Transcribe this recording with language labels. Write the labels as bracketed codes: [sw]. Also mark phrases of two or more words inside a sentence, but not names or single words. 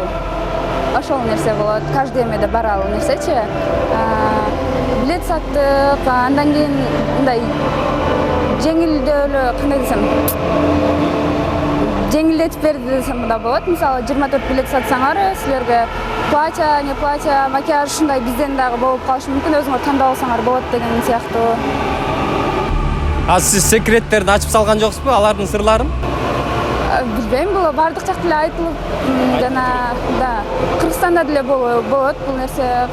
[ky] Ошол нерсе болот. Каждый эмеде бар ал нерсечи. Билет саттык, андан кийин мындай жеңилдөөлүү, кандай десем, жеңилдетип берди десем да болот. Мисалы 24 билет сатсаңар, силерге платья, не платья, макияж ушундай бизден дагы болуп калышы мүмкүн, өзүңөр тандап алсаңар болот деген сыяктуу. Сиз секреттерди ачып салган жоксузбу, алардын сырларын? Билбейм, бул бардык жакта эле айтылып, жана да Кыргызстанда деле болот бул нерсе.